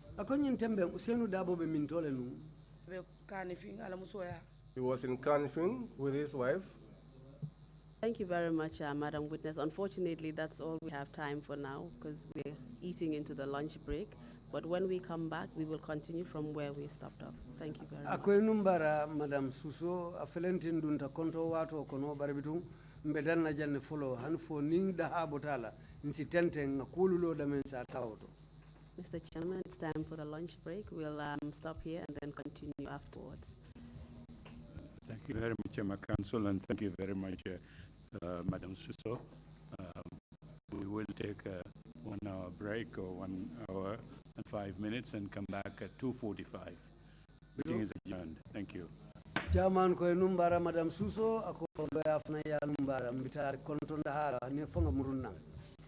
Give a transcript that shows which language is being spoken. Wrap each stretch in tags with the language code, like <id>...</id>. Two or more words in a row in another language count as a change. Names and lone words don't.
<en>He was in Kanifing with his wife. Thank you very much, Madam Witness. Unfortunately, that's all we have time for now because we're eating into the lunch break. But when we come back, we will continue from where we stopped off. Thank you very much.</en> <man>Numbara, Madam Susso, afelentin dunta konto wato kono barabitung mbedan na janne follow hanfo ning da habotala insitente ngakululo da mensa tawto.</man> <en>Mr. Chairman, it's time for the lunch break. We'll stop here and then continue afterwards. Thank you very much, my counsel, and thank you very much, Madam Susso. We will take a 1 hour break or 1 hour and 5 minutes and come back at 2:45. Meeting is adjourned. Thank you.</en> <man>Chairman ko numbara Madam Susso ako afna ya numbara mbitar kontonda hala ne fonga murunang.</man>